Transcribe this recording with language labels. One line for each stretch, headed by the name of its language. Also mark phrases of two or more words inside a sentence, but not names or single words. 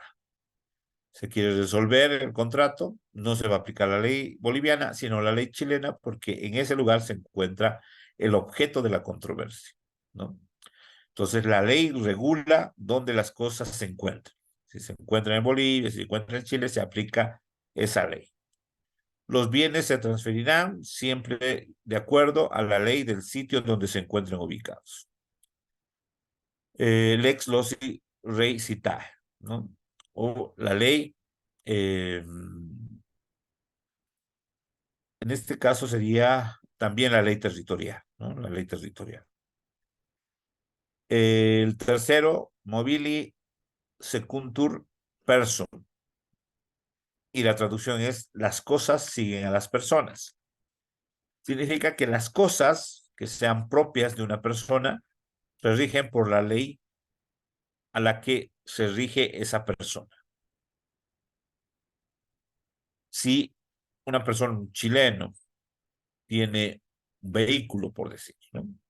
Spanish: Se quiere resolver el contrato, no se va a aplicar la ley boliviana, sino la ley chilena, porque en ese lugar se encuentra el objeto de la controversia, ¿no? Entonces, la ley regula dónde las cosas se encuentran. Si se encuentran en Bolivia, si se encuentran en Chile, se aplica esa ley. Los bienes se transferirán siempre de acuerdo a la ley del sitio donde se encuentren ubicados.
Latin: Lex loci rei citae,
Spanish: ¿no? O la ley, en este caso sería también la ley territorial, ¿no? La ley territorial. El tercero,
Latin: movili secuntur persum.
Spanish: Y la traducción es, las cosas siguen a las personas. Significa que las cosas que sean propias de una persona se rigen por la ley a la que se rige esa persona. Si una persona, un chileno, tiene un vehículo, por decir, ¿no?